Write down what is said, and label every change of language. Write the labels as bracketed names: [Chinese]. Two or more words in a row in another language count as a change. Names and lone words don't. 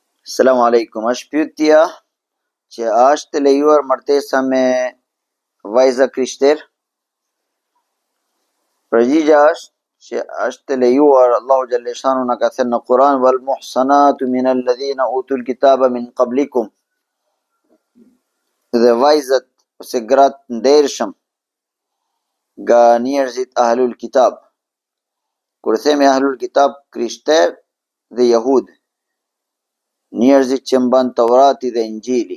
[Arabic] السلام عليكم. [Albanian] Është pyetja që a është të lejuar martesa me vajza krishter? Përgjigja është që është të lejuar. Allahu [Arabic] جل شأنه [Albanian] na ka thënë në Kur'an [Arabic] والمحصنات من الذين أوتوا الكتاب من قبلكم. [Albanian] Dhe vajzat ose gratë ndershëm nga njerëzit [Arabic] أهل الكتاب. [Albanian] Kur themi [Arabic] أهل الكتاب, [Albanian] krishter dhe jehud, njerëzit që mban Taurati dhe Injili.